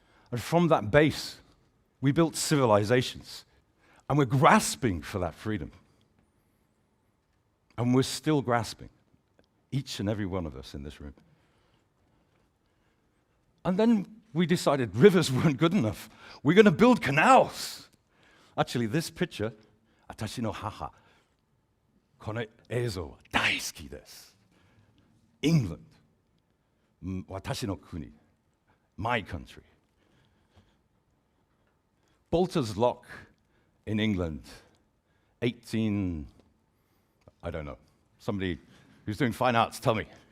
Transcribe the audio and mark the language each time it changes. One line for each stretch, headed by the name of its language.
English: And from that base, we built civilizations. And we're grasping for that freedom. And we're still grasping. each and every one of us in this room. And then we decided rivers weren't good enough. We're going to build canals. Actually, this picture,
Japanese: 私の母、この映像は大好きです。
English: England,
Japanese: 私の国,
English: my country. Bolter's Lock in England, 18, I don't know, somebody who's doing fine arts, tell me.